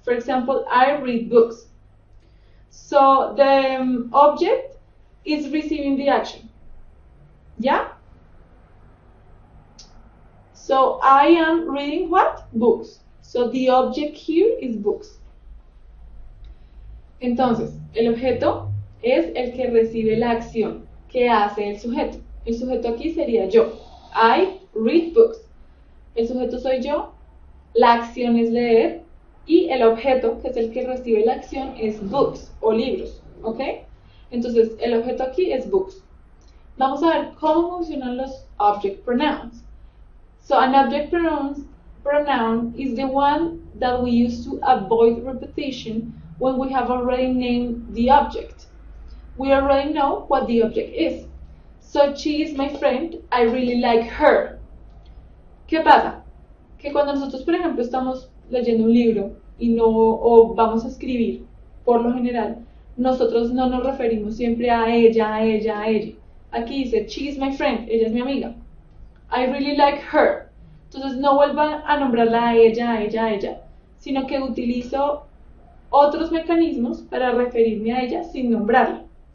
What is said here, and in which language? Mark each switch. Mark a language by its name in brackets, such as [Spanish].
[English] For example, I read books. So, the object is receiving the action. Yeah? So, I am reading what? Books. So, the object here is books. [Spanish] Entonces, el objeto es el que recibe la acción que hace el sujeto. El sujeto aquí sería yo. [English] I read books. [Spanish] El sujeto soy yo, la acción es leer y el objeto, que es el que recibe la acción, es books o libros. ¿Ok? Entonces, el objeto aquí es books. Vamos a ver cómo funcionan los object pronouns. [English] So, an object pronoun is the one that we use to avoid repetition when we have already named the object. We already know what the object is. So, she is my friend, I really like her. [Spanish] ¿Qué pasa? Que cuando nosotros, por ejemplo, estamos leyendo un libro o vamos a escribir, por lo general, nosotros no nos referimos siempre a ella, a ella, a ella. Aquí dice, [English] she is my friend, [Spanish] ella es mi amiga. [English] I really like her. [Spanish] Entonces no vuelva a nombrarla a ella, a ella, a ella, sino que utilizo otros mecanismos para referirme a ella sin nombrarla.